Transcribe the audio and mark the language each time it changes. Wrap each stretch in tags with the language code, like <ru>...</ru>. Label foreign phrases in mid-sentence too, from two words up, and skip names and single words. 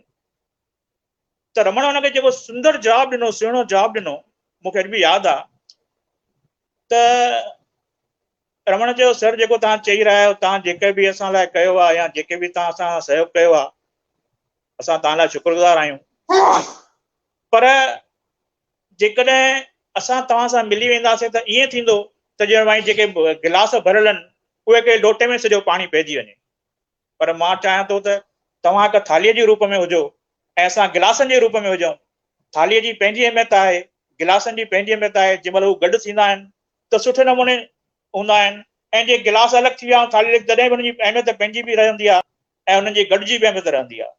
<sd>त रमण हुनखे जेको सुंदर जवाबु ॾिनो, सुहिणो जवाबु ॾिनो, मूंखे अॼु बि यादि आहे त रमण चयो, सर जेको तव्हां चई रहिया आहियो, तव्हां जेके बि असां लाइ कयो आहे या जेके बि तव्हां असां सहयोग कयो आहे, असां तव्हां लाइ शुक्रगुज़ार आहियूं। पर जेकॾहिं असां तव्हां सां मिली वेंदासीं त ईअं थींदो त ॼण भाई जेके गिलास भरियल आहिनि उहे के लोटे में सॼो पाणी पइजी वञे। पर मां चाहियां थो त तव्हां हिकु थालीअ जे रूप में हुजो ऐं असां गिलासनि जे रूप में हुजूं। थालीअ जी पंहिंजी अहमियत आहे, गिलासनि जी पंहिंजी अहमियत आहे। जंहिं महिल हू गॾु थींदा आहिनि त सुठे नमूने हूंदा आहिनि, ऐं जे गिलास अलॻि थी विया ऐं थाली अलॻि, तॾहिं बि हुनजी अहमियत पंहिंजी बि रहंदी आहे ऐं उन्हनि जी गॾिजी बि अहमियत रहंदी आहे।</sd>